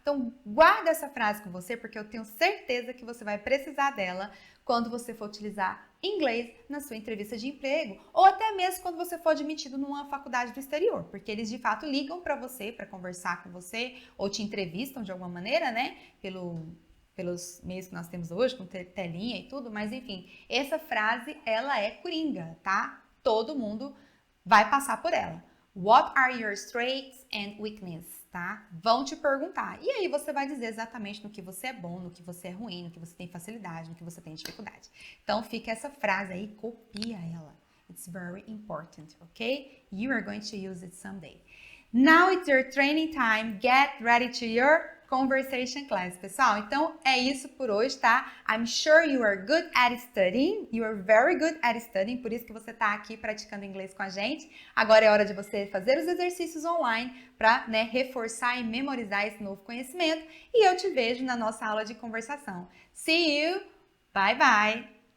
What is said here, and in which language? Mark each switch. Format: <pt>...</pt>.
<pt>Então, guarda essa frase com você, porque eu tenho certeza que você vai precisar dela quando você for utilizar inglês na sua entrevista de emprego, ou até mesmo quando você for admitido numa faculdade do exterior, porque eles de fato ligam para você, para conversar com você, ou te entrevistam de alguma maneira, né? Pelos meios que nós temos hoje, com telinha e tudo, mas enfim, essa frase, ela é coringa, tá? Todo mundo vai passar por ela.</pt> <en>What are your strengths and weaknesses,</en> <pt>tá? Vão te perguntar. E aí você vai dizer exatamente no que você é bom, no que você é ruim, no que você tem facilidade, no que você tem dificuldade. Então fica essa frase aí, copia ela.</pt> <en>It's very important, okay? You are going to use it someday. Now it's your training time. Get ready to your conversation class, pessoal.</en> <pt>Então é isso por hoje, tá?</pt> <en>I'm sure you are good at studying. You are very good at studying.</en> <pt>Por isso que você tá aqui praticando inglês com a gente. Agora é hora de você fazer os exercícios online para, né, reforçar e memorizar esse novo conhecimento. E eu te vejo na nossa aula de conversação.</pt> <en>See you. Bye bye.</en>